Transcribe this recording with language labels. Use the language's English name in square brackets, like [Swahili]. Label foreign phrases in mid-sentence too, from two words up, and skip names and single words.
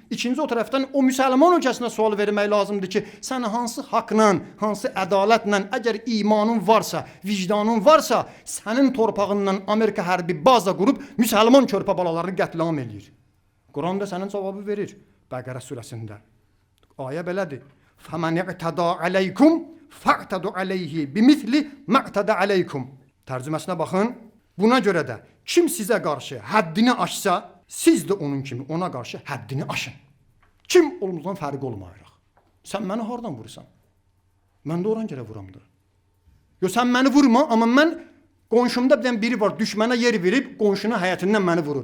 [Azerbaijani] İkinci o tərəfdən o müsəlman ölkəsinə sual vermək lazımdır ki, sən hansı haqla, hansı ədalətlə, əgər imanın varsa, vicdanın varsa, sənin torpağından Amerika hərbi baza qurub müsəlman körpə balalarını qətlam eləyir. Quran da sənin cavabı verir. Bəqərə surəsində. Ayə belədir. [Arabic] فَمَنْ اِقْتَدَى عَلَيْكُمْ فَاقْتَدُوا عَلَيْهِ بِمِثْلِ مَقْتَدَى عَلَيْكُمْ. [Azerbaijani] Tərcüməsinə baxın. Buna görə də kim sizə qarşı həddini aşsa, siz də onun kimi ona qarşı həddini aşın. Kim olmazdan fərqi olmayırıq. Sən məni hardan vurursan? Mən də oran görə vuramdır. Yox, sən məni vurma, amma mən qonşumda biri var, düşmənə yer verib, qonşunun həyətindən məni vurur.